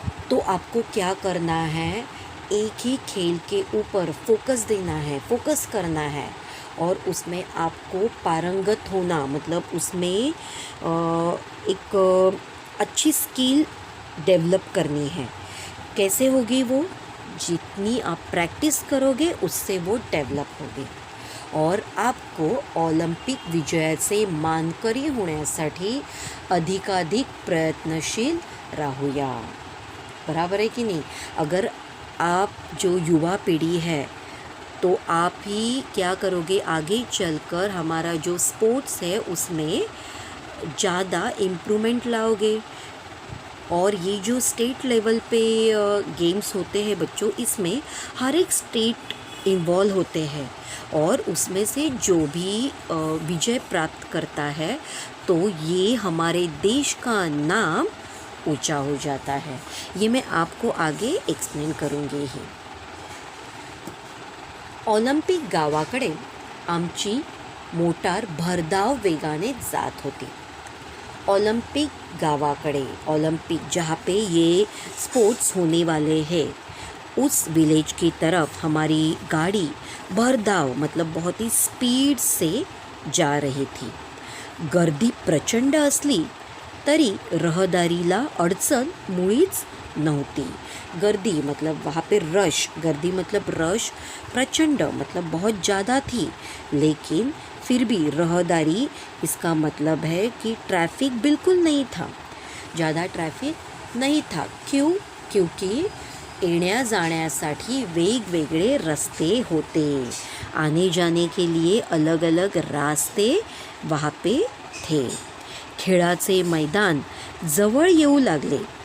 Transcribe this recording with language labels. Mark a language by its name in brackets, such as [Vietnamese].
[Hindi] तो आपको क्या करना है, एक ही खेल के ऊपर फोकस करना है और उसमें आपको पारंगत होना, मतलब उसमें एक अच्छी स्किल डेवलप करनी है. कैसे होगी वो, जितनी आप प्रैक्टिस करोगे उससे वो डेवलप होगी. और आपको [Marathi] ऑलिम्पिक विजयाचे मानकरी होण्यासाठी अधिकाधिक प्रयत्नशील राहूया. [Hindi] बराबर है कि नहीं. अगर आप जो युवा पीढ़ी है तो आप ही क्या करोगे, आगे चलकर हमारा जो स्पोर्ट्स है उसमें ज़्यादा इम्प्रूवमेंट लाओगे. और ये जो स्टेट लेवल पे गेम्स होते हैं बच्चों, इसमें हर एक स्टेट इन्वॉल्व होते हैं और उसमें से जो भी विजय प्राप्त करता है तो ये हमारे देश का नाम ऊंचा हो जाता है. ये मैं आपको आगे एक्सप्लेन करूँगी ही. [Marathi] ऑलिम्पिक गावाकडे आमची मोटार भरधाव वेगाने जात होती. [Hindi] ओलंपिक गावाकडे, ओलंपिक जहाँ पे ये स्पोर्ट्स होने वाले हैं उस विलेज की तरफ हमारी गाड़ी भरधाव मतलब बहुत ही स्पीड से जा रही थी. [Marathi] गर्दी प्रचंड असली तरी रहदारीला अडचण मुळीच नव्हती. [Hindi] गर्दी मतलब वहाँ पे रश, गर्दी मतलब रश, प्रचंड मतलब बहुत ज़्यादा थी, लेकिन फिर भी रहदारी इसका मतलब है कि ट्रैफिक बिल्कुल नहीं था, ज़्यादा ट्रैफिक नहीं था. क्यों? [Marathi] क्योंकि येण्या जाण्यासाठी वेगवेगळे रस्ते होते. [Hindi] आने जाने के लिए अलग अलग रास्ते वहाँ पे थे. [Marathi] खेळाचे मैदान जवळ येऊ लागले.